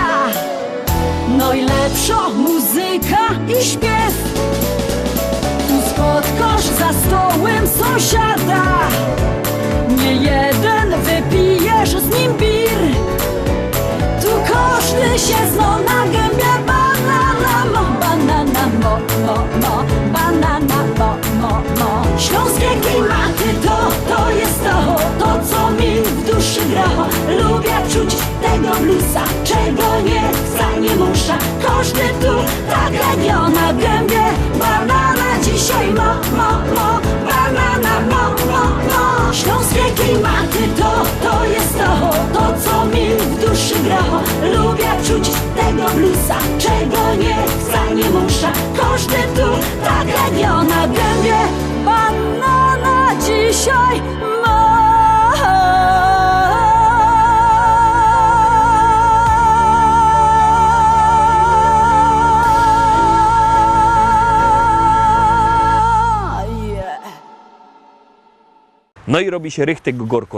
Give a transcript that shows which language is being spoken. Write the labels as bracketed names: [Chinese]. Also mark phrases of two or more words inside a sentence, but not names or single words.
[Polish] Najlepsza muzyka i śpiew. Tu spotkasz za stołem sąsiada, nie jeden wypijesz z nim bir. Tu każdy się zna na gębie banana mo, banana mo. Śląskie klimaty to jest to co mi w duszy gra. Lubię czuć tego bluesa, czego nie chcę, nie muszę. Każdy tu tak jak ja na gębie banana dzisiaj mo, banana mo. Śląskie klimaty to jest to co mi w duszy gra. Lubię czuć tego bluesa, czego nie chcę, nie muszę. Każdy tu tak jak ja na gębie banana dzisiaj [Silesian] No i robi się rychtek gorko.